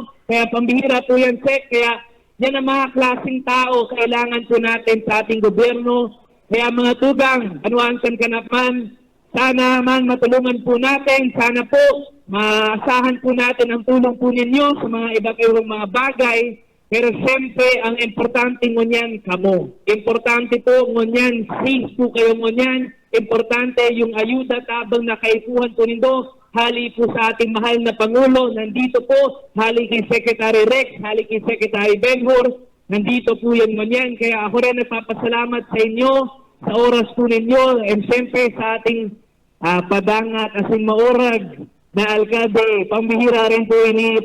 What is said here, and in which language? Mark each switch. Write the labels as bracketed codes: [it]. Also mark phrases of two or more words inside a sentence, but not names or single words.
[tl] Kaya pambihira po yan, Sec. Kaya yan ang mga klaseng tao kailangan po natin sa ating gobyerno. Kaya mga tugang, Banuan Kankanapman, sana man matulungan po natin, sana po maasahan po natin ang tulong po ninyo sa mga iba't ibang mga bagay Pero siyempre, ang importante ngunyan kamo. [bik] Importante po ngunyan, safe po kayo ngunyan. Importante yung ayuda tabang nakaipuhan po nindo. [tl] Hali po sa ating mahal na Pangulo, nandito po. [bik] Hali kay Secretary Rex, hali kay Secretary Ben-Hur. [tl] Nandito po yan ngunyan. Kaya ako rin nagpapasalamat sa inyo, sa oras po ninyo. [bik] And siyempre sa ating padangat asing maurag na alkalde, pambihira rin po ini.